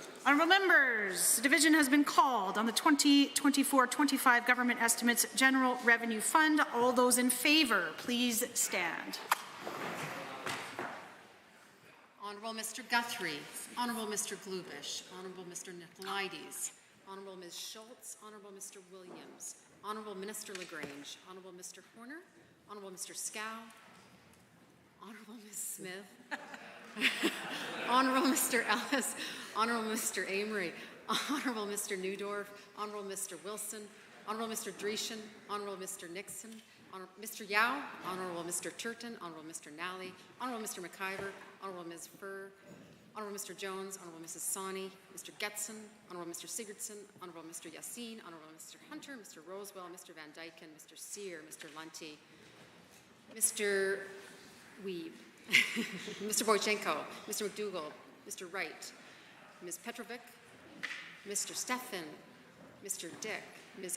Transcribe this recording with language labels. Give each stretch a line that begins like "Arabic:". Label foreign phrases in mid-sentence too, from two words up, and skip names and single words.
English: Honourable members, the division has been called on the 2024-25 Government Estimates General Revenue Fund. All those in favour, please stand. Honourable Mr. Guthrie, Honourable Mr. Glubish, Honourable Mr. Nicolaides, Honourable Ms. Schultz, Honourable Mr. Williams, Honourable Minister LaGrange, Honourable Mr. Horner, Honourable Mr. Scow, Honourable Ms. Smith, Honourable Mr. Ellis, Honourable Mr. Amory, Honourable Mr. Newdorf, Honourable Mr. Wilson, Honourable Mr. Dreeshen, Honourable Mr. Nixon, Mr. Yao, Honourable Mr. Turton, Honourable Mr. Nally, Honourable Mr. McIver, Honourable Ms. Furr, Honourable Mr. Jones, Honourable Mrs. Sawney, Mr. Getson, Honourable Mr. Sigurdsson, Honourable Mr. Yassin, Honourable Mr. Hunter, Mr. Rosewell, Mr. Van Dyken, Mr. Sear, Mr. Lunty, Mr. Weeb, Mr. Boychenko, Mr. McDougall, Mr. Wright, Ms. Petrovic, Mr. Stephan, Mr. Dick, Ms.